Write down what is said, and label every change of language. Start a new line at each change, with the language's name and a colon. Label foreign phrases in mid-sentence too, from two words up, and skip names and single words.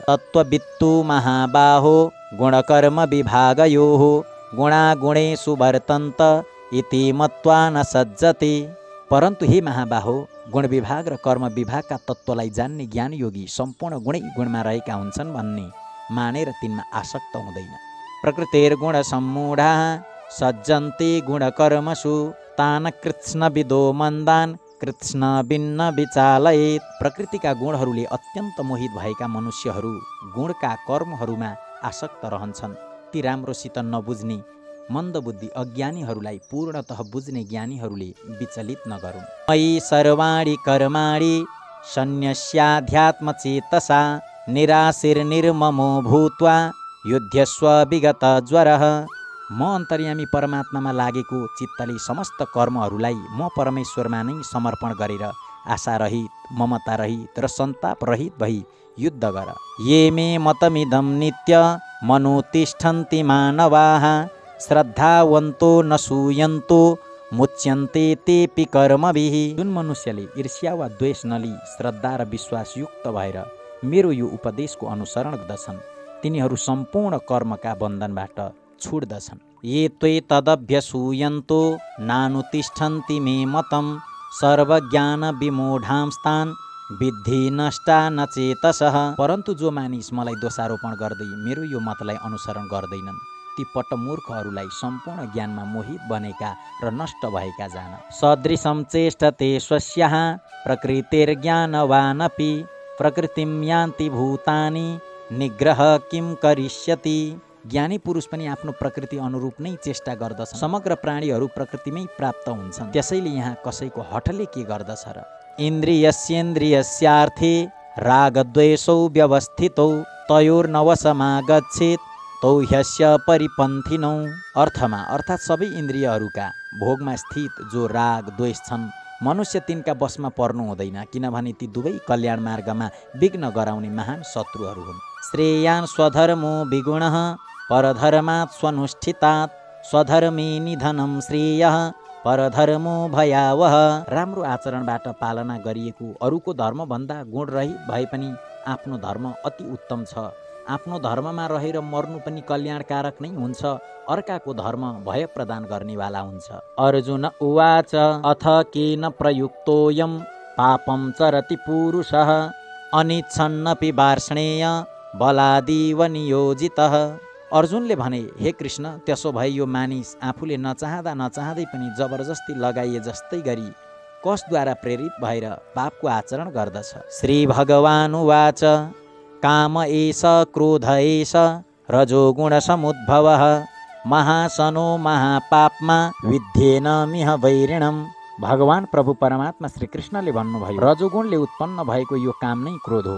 Sanskrit: तत्त्ववित्तु महाबाहो गुणकर्म विभागयोः गुणागुणेषु वर्तन्त इति मत्वा न सज्जते।
Nepali: परन्तु हे महाबाहो, गुण विभाग र कर्म विभागका तत्त्वलाई जान्ने ज्ञानयोगी सम्पूर्ण गुणै गुणमा रहेका हुन्छन् भन्ने मानेर तिनमा आसक्त हुँदैन।
Sanskrit: प्रकृतिर्गुणसम्मूढा सज्जन्ते गुणकर्मसु तान कृत्स्नविदो मन्दान कृत्स्नविन्न विचालयेत्।
Nepali: प्रकृतिका गुणहरूले अत्यन्त मोहित भएका मनुष्यहरू गुणका कर्महरूमा आसक्त रहन्छन्। ती राम्रोसित नबुझ्ने मन्दबुद्धि अज्ञानीहरूलाई पूर्णतः बुझ्ने ज्ञानीहरूले विचलित नगरून्।
Sanskrit: मयि सर्वाणि कर्माणि सन्न्यस्याध्यात्मचेतसा निराशीर्निर्ममो भूत्वा युध्यस्व विगत ज्वरः।
Nepali: म अन्तर्यामी परमात्मामा लागेको चित्तले समस्त कर्महरूलाई म परमेश्वरमा नै समर्पण गरेर आशारहित, ममतारहित र सन्तापरहित भई युद्ध गर।
Sanskrit: ये मे मतमिदं नित्य मनुतिष्ठन्ति मानवाः श्रद्धावन्तो न सूयन्तो मुच्यन्ते तेऽपि कर्मभिः।
Nepali: जुन मनुष्यले ईर्ष्या वा द्वेष नलिई श्रद्धा र विश्वासयुक्त भएर मेरो यो उपदेशको अनुसरण गर्दछन् तिनीहरू सम्पूर्ण कर्मका बन्धनबाट छुट्दछन्।
Sanskrit: ये त्वेतदभ्यसूयन्तो नानुतिष्ठन्ति मे मतं सर्वज्ञान विमूढांस्तान् विद्धि नष्टा न चेतसः।
Nepali: परन्तु जो मानिस मलाई दोषारोपण गर्दै मेरो यो मतलाई अनुसरण गर्दैनन् ती पट्टमूर्खहरूलाई सम्पूर्ण ज्ञानमा मोहित बनेका र नष्ट भएका जान।
Sanskrit: सदृशं चेष्टते स्वस्याः प्रकृतिर्ज्ञानवानपि प्रकृतिं यान्ति भूतानि निग्रह किं करिष्यति।
Nepali: ज्ञानी पुरुष पनि आफ्नो प्रकृति अनुरूप नै चेष्टा गर्दछ। समग्र प्राणीहरू प्रकृतिमै प्राप्त हुन्छन्। त्यसैले यहाँ कसैको हठले के गर्दछ र।
Sanskrit: इन्द्रियस्येन्द्रियस्यार्थे रागद्वेषौ व्यवस्थितौ तयोर्नवशमागच्छेत् तौ ह्यस्य परिपन्थिनौ।
Nepali: अर्थमा अर्थात् सबै इन्द्रियहरूका भोगमा स्थित जो राग द्वेष छन् मनुष्य तिनका बसमा पर्नु हुँदैन, किनभने ती दुवै कल्याण मार्गमा विघ्न गराउने महान शत्रुहरू हुन्।
Sanskrit: श्रेयान् स्वधर्मो विगुणः परधर्मात् स्वनुष्ठितात् स्वधर्मे निधनं श्रेयः परधर्मो भयावह।
Nepali: राम्रो आचरणबाट पालना गरिएको अरूको धर्मभन्दा गुणरहित भए पनि आफ्नो धर्म अति उत्तम छ। आफ्नो धर्ममा रहेर मर्नु पनि कल्याणकारक नै हुन्छ। अर्काको धर्म भय प्रदान गर्नेवाला हुन्छ।
Sanskrit: अर्जुन उवाच अथ केन प्रयुक्तोऽयं पापं चरति पुरुषः अनिच्छन्नपि वार्ष्णेय बलादिव नियोजितः।
Nepali: अर्जुनले भने, हे कृष्ण, त्यसो भए यो मानिस आफूले नचाहँदा नचाहँदै पनि जबरजस्ती लगाइए जस्तै गरी कसद्वारा प्रेरित भएर पापको आचरण गर्दछ।
Sanskrit: श्री भगवान् उवाच काम एष क्रोध एष रजोगुण समुद्भवः महासनो महापाप्मा विद्येन मिह वैरिणम्।
Nepali: भगवान प्रभु परमात्मा श्री कृष्णले भन्नुभयो, रजोगुणले उत्पन्न भएको यो काम नै क्रोध हो।